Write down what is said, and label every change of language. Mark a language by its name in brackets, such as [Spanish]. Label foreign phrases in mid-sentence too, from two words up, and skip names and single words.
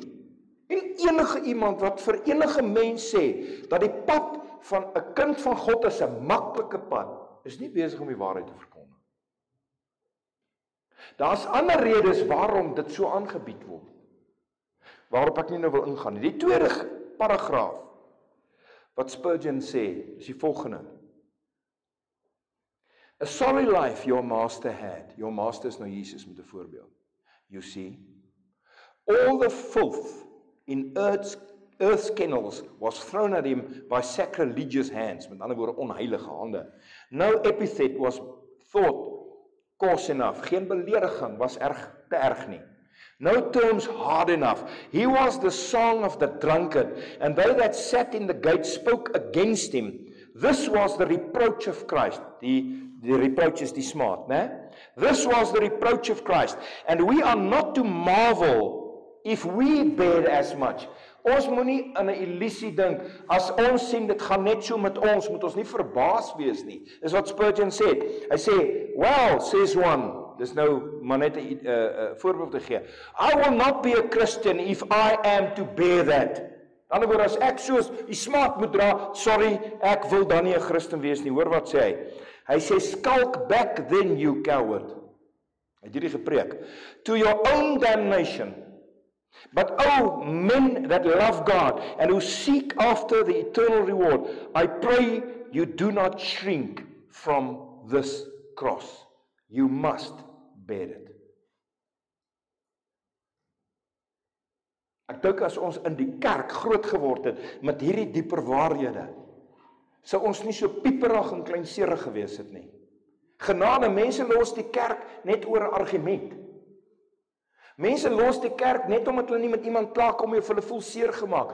[Afrikaans] En enige iemand wat vir enige mens sê dat die pad van 'n kind van God is 'n maklike pad, is nie besig om die waarheid te verkondig. Daar's ander redes waarom dit so aangebied word, waarop ek nie nou wil ingaan nie. Die tweede paragraaf wat Spurgeon sê, is die volgende. [English] A sorry life your master had. Your master is [Afrikaans] nou Jesus met 'n voorbeeld. [English] You see, all the filth in earth's kennels was thrown at him by sacrilegious hands, [Afrikaans] met ander woorde onheilige hande. [English] No epithet was thought coarse enough. [Afrikaans] Geen belediging was te erg nie. [English] No terms hard enough. He was the song of the drunkard, and they that sat in the gate spoke against him. This was the reproach of Christ. [Afrikaans] Die reproach is die smaad, né? [English] This was the reproach of Christ, and we are not to marvel if we bear as much. [Afrikaans] Ons moenie in 'n illusie dink, as ons sien dit gaan net so met ons, moet ons nie verbaas wees nie. Dis wat Spurgeon sê. Hy sê, [English] well, says one, [Afrikaans] dis nou maar net 'n voorbeeld te gee. [English] I will not be a Christian if I am to bear that. [Afrikaans] Aan die ander woord, as ek soos die smaad moet dra, sorry, ek wil dan nie 'n Christen wees nie. Hoor wat sê hy? Hy sê, [English] skulk back then, you coward. [Afrikaans] Hy het hierdie gepreek. [English] To your own damnation. But oh, men that love God and who seek after the eternal reward, I pray you do not shrink from this cross. You must bear it. [Afrikaans] Ek dink as ons in die kerk groot geword het met hierdie dieper waarhede, sou ons nie so pieperig en kleinserig gewees het nie. Genade, mense los die kerk net oor 'n argument. Mense los die kerk net omdat hulle nie met iemand klaar kom of hulle voel seer gemaak.